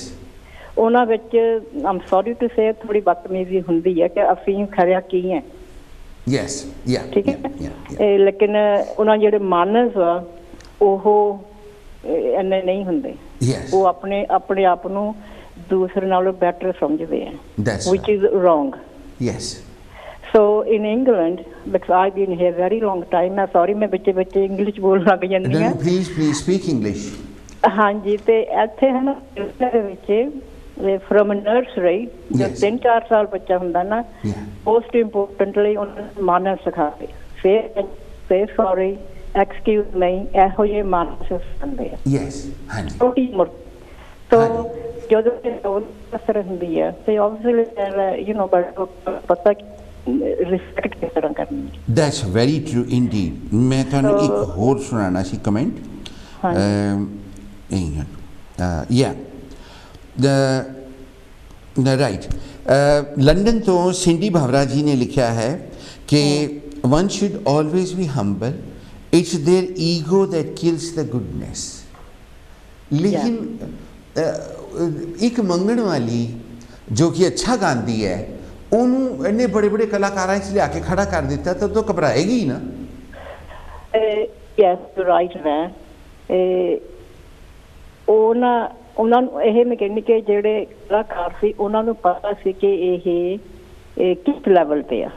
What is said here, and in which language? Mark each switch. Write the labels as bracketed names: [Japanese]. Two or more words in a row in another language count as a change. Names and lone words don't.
[Punjabi] ਉਹਨਾਂ ਵਿੱਚ ਆਮ [English] sorry to say [Punjabi] ਥੋੜੀ ਬਦਤਮੀਜ਼ੀ ਹੁੰਦੀ ਹੈ ਕਿ ਅਸੀਂ ਖਰਿਆ ਕੀ ਹੈ। [English] Yes, ya, [Punjabi] ਠੀਕ ਹੈ। ਲੇਕਿਨ ਉਹਨਾਂ ਜਿਹੜੇ ਮਾਨਸ ਆ ਉਹ ਇੰਨੇ ਨਹੀਂ ਹੁੰਦੇ। ਉਹ ਆਪਣੇ ਆਪ ਨੂੰ ਦੂਸਰੇ ਨਾਲੋਂ ਬੈਟਰ ਸਮਝਦੇ ਆ, [English] which is wrong. Yes. So in England, because I've been here very long time, I'm sorry, [Hindi] मैं बच्चे इंग्लिश बोलने लग जाती हूँ। [English] Please speak English. [Hindi] हाँ जी, तो ऐसे है ना ਵਿੱਚ [English] from nursery [Hindi] जब 3-4 [Punjabi] ਸਾਲ ਬੱਚਾ ਹੁੰਦਾ ਨਾ, [English] most importantly [Punjabi] ਉਹਨੂੰ ਮਾਨਸ ਸਿਖਾਉਂਦੇ, [English] say sorry, excuse me, [Punjabi] ਇਹੋ ਜਿਹੇ ਮਾਨਸ ਸਿਖਾਉਂਦੇ ਆ। Yes, ਹਾਂਜੀ। ਛੋਟੀ ਉਮਰ ਤੋਂ ਜਦੋਂ ਉਹ ਅਸਰ ਹੁੰਦੀ ਹੈ ਤੇ [English] obviously you know [Punjabi] ਪਤਾ ਰਿਸਪੈਕਟ ਕਿਸ ਤਰ੍ਹਾਂ ਕਰਨੀ। [English] That's very true indeed. [Punjabi] ਮੈਂ ਤੁਹਾਨੂੰ ਇੱਕ ਹੋਰ ਸੁਣਾਉਣਾ ਸੀ ਕਮੈਂਟ। [English] Ya right, [Punjabi] ਲੰਡਨ ਤੋਂ ਸਿੰਡੀ ਭਾਵਰਾ ਜੀ ਨੇ ਲਿਖਿਆ ਹੈ ਕਿ [English] one should always be humble, it's their ego that kills the goodness. [Punjabi] ਲੇਕਿਨ ਇੱਕ ਮੰਗਣ ਵਾਲੀ ਜੋ ਕਿ ਅੱਛਾ ਗਾਉਂਦੀ ਹੈ, ਉਹਨੂੰ ਇੰਨੇ ਬੜੇ ਬੜੇ ਕਲਾਕਾਰਾਂ 'ਚ ਲਿਆ ਕੇ ਖੜਾ ਕਰ ਦਿੱਤਾ ਤਾਂ ਉਹ ਘਬਰਾਏਗੀ ਨਾ। [English] Yes, right ਹੈ। [Punjabi] ਉਹਨਾਂ ਨੂੰ ਇਹ ਮੈਂ ਕਹਿੰਦੀ ਕਿ ਜਿਹੜੇ ਕਲਾਕਾਰ ਸੀ ਉਹਨਾਂ ਨੂੰ ਪਤਾ ਸੀ ਕਿ ਇਹ ਕਿਸ ਲੈਵਲ ਤੇ ਆ।